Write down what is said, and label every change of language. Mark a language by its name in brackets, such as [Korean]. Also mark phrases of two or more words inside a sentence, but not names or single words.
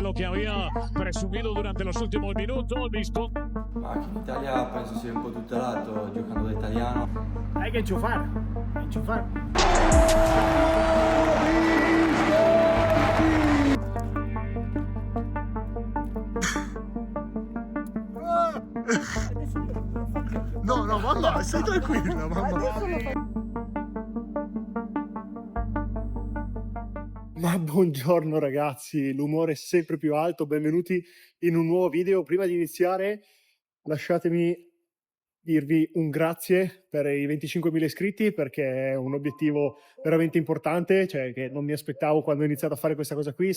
[Spanish] lo que había presumido durante los últimos minutos. Visconti. [Italian] Ma che in Italia penso sia un po' tutelato giocando da italiano. [Spanish] Hay que enchufar, enchufar. [Italian] No, mamma, stai tranquilla, mamma. Ma buongiorno ragazzi, l'umore è sempre più alto, benvenuti in un nuovo video. Prima di iniziare lasciatemi dirvi un grazie per i 25.000 iscritti, perché è un obiettivo veramente importante, cioè che non mi aspettavo quando ho iniziato a fare questa cosa qui.